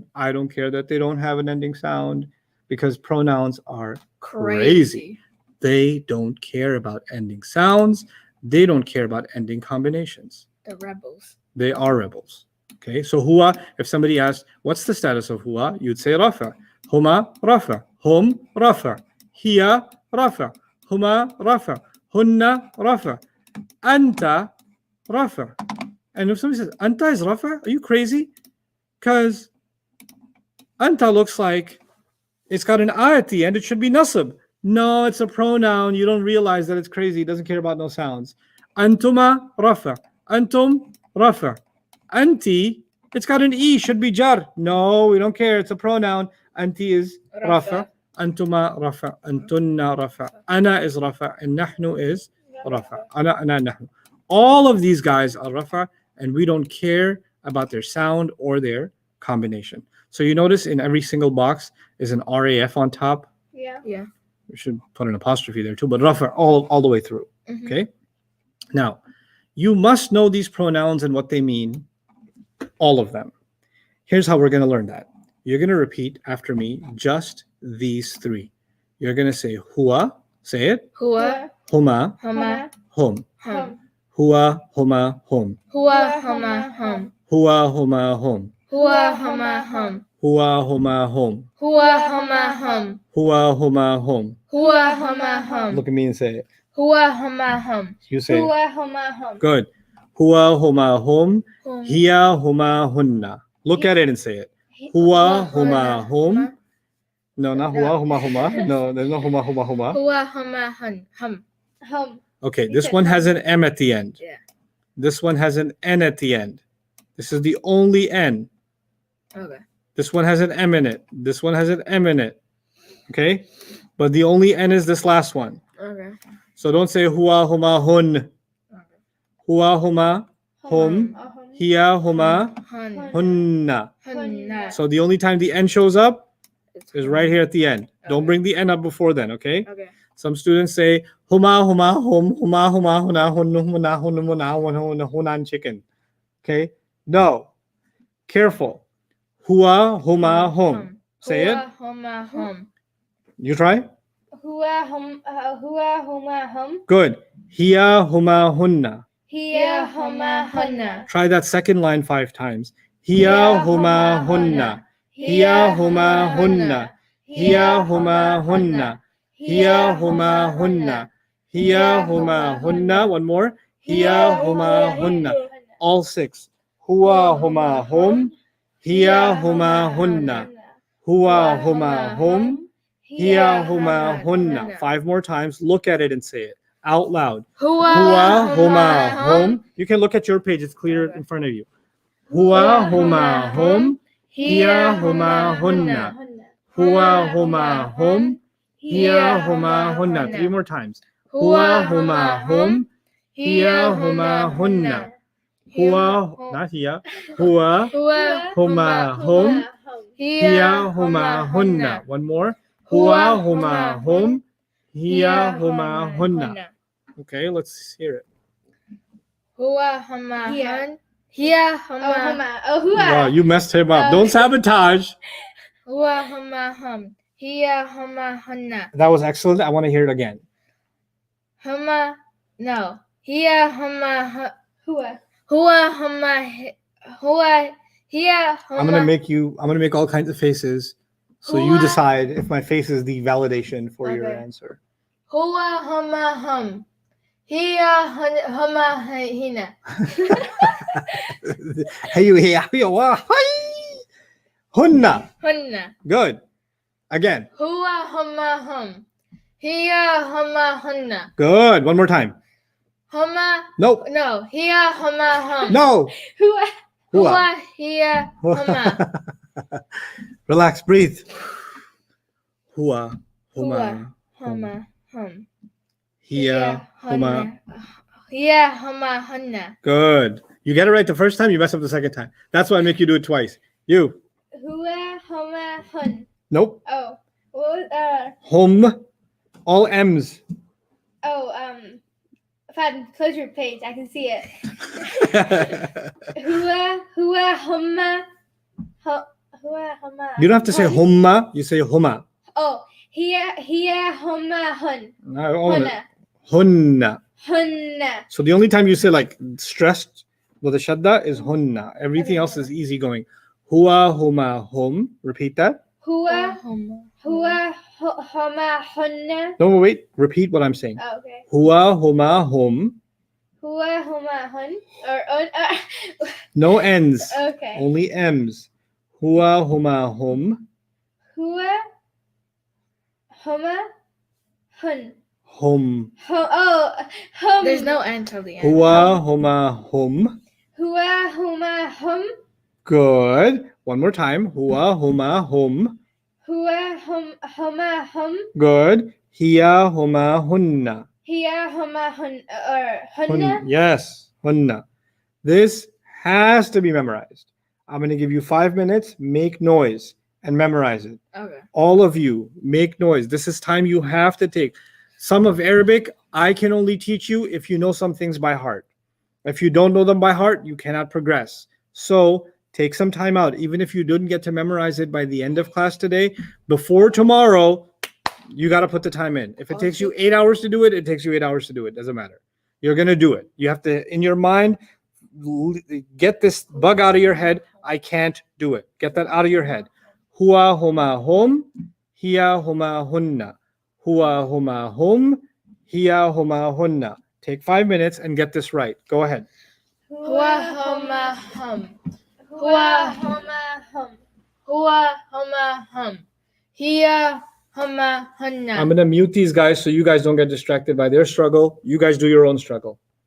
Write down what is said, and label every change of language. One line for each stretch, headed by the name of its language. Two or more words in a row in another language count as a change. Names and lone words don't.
English: I don't care that they don't have an ending sound, because pronouns are crazy. They don't care about ending sounds. They don't care about ending combinations. The rebels. They are rebels. Okay, so huwa, if somebody asked, what's the status of huwa? You'd say
Arabic: رفع هما رفع هم رفع. هي رفع هما رفع هن رفع. أنت رفع.
English: And if somebody says, anta is rafa, are you crazy? Because anta looks like it's got an a at the end. It should be nasab. No, it's a pronoun. You don't realize that it's crazy. It doesn't care about no sounds.
Arabic: أنتما رفع أنتم رفع.
English: Anti, it's got an e. Should be jar. No, we don't care. It's a pronoun. Anti is rafa.
Arabic: أنتما رفع أنتن رفع أنا is rafa. And nahnu is rafa. أنا نحن.
English: All of these guys are rafa, and we don't care about their sound or their combination. So you notice in every single box is an RAF on top. Yeah. Yeah. We should put an apostrophe there too, but rafa all the way through. Mhm. Okay. Now, you must know these pronouns and what they mean, all of them. Here's how we're going to learn that. You're going to repeat after me just these 3. You're going to say huwa, say it.
Arabic: Hua. Huma, Huma. hum. Hum. هو هما هم. هو هما هم. هو هما هم. هو هما هم. هو هما هم. هو هما هم. هو هما هم. هو هما هم.
English: Look at me and say it.
Arabic: هو هما هم.
English: You say it.
Arabic: Hua, هما هم. Good. هو هما, hum. Hum. هي هما هن.
English: Look at it and say it.
Arabic: هو هما هم. No, not هو هما هما.
English: No, there's no
Arabic: هما هما هما. هو هما هن. Hum. Hum.
English: Okay, You this said one has
Arabic: hum.
English: an M at the end. Yeah. This one has an N at the end. This is the only N. Okay. This one has an M in it. This one has an M in it. Okay? But the only N is this last one. Okay. So don't say
Arabic: هو هما هن هو هما هم. هي هما, hunna. Hunna.
English: So the only time the N shows up It's is right here at the end. Don't bring the N up before then, okay? Okay. Some students say
Arabic: هما هما هم هما هما, هنا هنو هنا هنو هنا هنا, hunan chicken. Okay? No.
English: Careful.
Arabic: هو هما هم.
English: Say it.
Arabic: هو هما هم.
English: You try.
Arabic: هو هما هم. Good. هي هما, hunna. هي هما هن.
English: Try that second line 5 times.
Arabic: هي هما هن هي هما هن. هي هما هن هي هما هن. هي هما هن.
English: One more. Hiya,
Arabic: هما هن. All 6. هو هما هم. هي هما هن هو هما هم. هي هما,
English: hunna. 5 more times. Look at it and say it out loud.
Arabic: هو هما هم.
English: You can look at your page. It's clear in front of you.
Arabic: Hua, هما هم هي هما هن. هو هما هم هي هما هن.
English: 3 more times.
Arabic: هو هما هم هي هما, hunna. Hua, not hiya. Hua, Hua, هما هم هي هما هن.
English: One more.
Arabic: Hua, هما هم هي هما, hunna.
English: Okay, let's hear it.
Arabic: Hua, huma, Hiya. hun. Hiya, Oh huma. huma. Oh hua.
English: Wow, you messed him up. Don't sabotage.
Arabic: Hua, هما هم هي هما, hunna.
English: That was excellent. I want to hear it again.
Arabic: Huma, no. هي هما, Hua. هو هما هو هي هما.
English: I'm gonna make all kinds of faces. So you
Arabic: Hua.
English: decide if my face is the validation for your Okay. answer.
Arabic: Hua, هما هم هي هما هنّ. Hunna. Hunna.
English: Good. Again.
Arabic: Hua, هما هم هي هما, hunna.
English: Good. One more time.
Arabic: Huma,
English: Nope.
Arabic: no. هي هما هم.
English: No.
Arabic: Hua. Hua. هو هي هما.
English: Relax. Breathe. Hua.
Arabic: Huma. هما هم. هي هما. هي هما, hunna.
English: Good. You get it right the first time. You mess up the second time. That's why I make you do it twice. You.
Arabic: هو هما هن.
English: Nope. Oh. What was Hum. All M's. Fad, close your page. I can see it.
Arabic: هو هما. هو هما.
English: You don't have to say humma. You say huma.
Arabic: Oh, هي هما هن.
English: I own it.
Arabic: Hunna. Hunna. Hunna.
English: So the only time you say like stressed with a shadda is hunna. Everything else is easy going.
Arabic: هو هما هم.
English: Repeat that.
Arabic: Hua Huma. هما هن.
English: No, wait. Repeat what I'm saying. Oh, okay.
Arabic: Hua, هما هم. هو هما هن.
English: No N's. Okay. Only M's. Hua,
Arabic: هما هم. هو هما هن. Hum. Hum.
English: There's no N till the end.
Arabic: Hua, هما هم. هو هما هم.
English: Good. One more time. Hua,
Arabic: هما هم. هو هما هم. Good. هي هما, hunna. هي هما هن.
English: Yes, hunna. This has to be memorized. I'm going to give you 5 minutes. Make noise and memorize it. Okay. All of you, make noise. This is time you have to take. Some of Arabic, I can only teach you if you know some things by heart. If you don't know them by heart, you cannot progress. So take some time out. Even if you didn't get to memorize it by the end of class today, before tomorrow, you got to put the time in. If it takes you 8 hours to do it, it takes you 8 hours to do it. Doesn't matter. You're going to do it. You have to, in your mind, get this bug out of your head. I can't do it. Get that out of your head.
Arabic: Hua, هما هم هي هما هن. هو هما هم هي هما, hunna.
English: Take 5 minutes and get this right. Go ahead.
Arabic: Hua, هما هم. هو هما هم. هو هما هم هي هما, hunna.
English: I'm going to mute these guys so you guys don't get distracted by their struggle. You guys do your own struggle.